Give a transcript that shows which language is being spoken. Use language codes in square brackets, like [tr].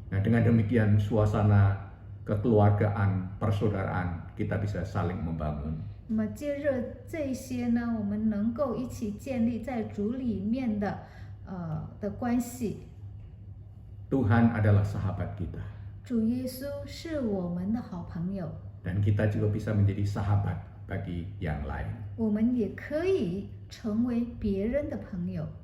[id] Nah, dengan demikian suasana kekeluargaan, persaudaraan kita bisa saling membangun. [zh] 那么借着这些呢，我们能够一起建立在主里面的关系。 [id] Tuhan adalah sahabat kita. [zh] 主耶稣是我们的好朋友， [id] Dan kita juga bisa menjadi sahabat bagi yang lain. [zh] 我们也可以成为别人的朋友。